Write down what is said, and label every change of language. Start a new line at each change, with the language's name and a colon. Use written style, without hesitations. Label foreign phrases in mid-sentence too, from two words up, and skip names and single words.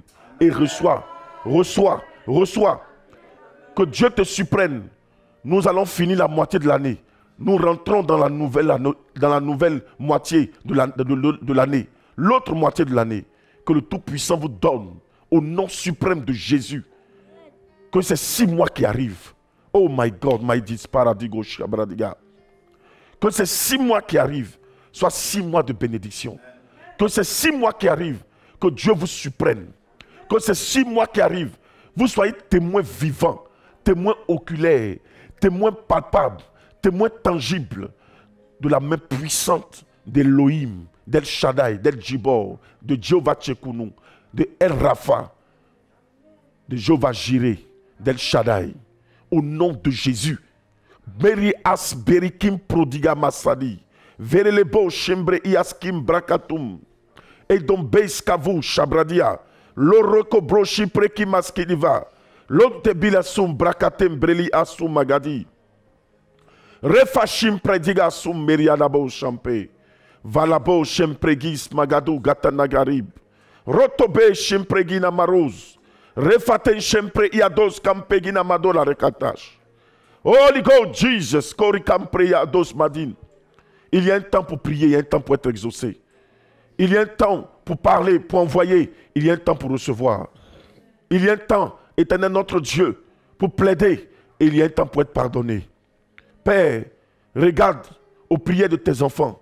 French: Et reçois. Que Dieu te surprenne. Nous allons finir la moitié de l'année. Nous rentrons dans la nouvelle moitié de l'année. L'autre moitié de l'année. Que le Tout-Puissant vous donne au nom suprême de Jésus. Que ces 6 mois qui arrivent.
English: Oh my God, my disparadigo shabradiga.
French: Que ces 6 mois qui arrivent soient 6 mois de bénédiction. Que ces 6 mois qui arrivent, que Dieu vous surprenne. Que ces 6 mois qui arrivent, vous soyez témoins vivants, témoins oculaires, témoins palpables, témoins tangibles de la main puissante d'Elohim, d'El Shaddai, d'El Jibor, de Jéhovah Tchekounou, de El Rafa, de Jéhovah Jireh, d'El Shaddai. Au nom de Jésus, Beri as berikim prodiga masadi. Verelebo shembre iaskim brakatum. Et donc beiskavu shabradia. Loroko broshi preki maskidiva. Logte bilasum brakatem breli asum magadi. Refashim prediga sum meriadabo champe. Valabo shempregis magadu gatanagarib. Rotobe shempregina maroz. Refaten shempre iados kampegina madola rekatash.
English: Holy God, Jesus, Korikamprea Madin.
French: Il y a un temps pour prier, il y a un temps pour être exaucé. Il y a un temps pour parler, pour envoyer. Il y a un temps pour recevoir. Il y a un temps, éternel notre Dieu, pour plaider. Et il y a un temps pour être pardonné. Père, regarde aux prières de tes enfants.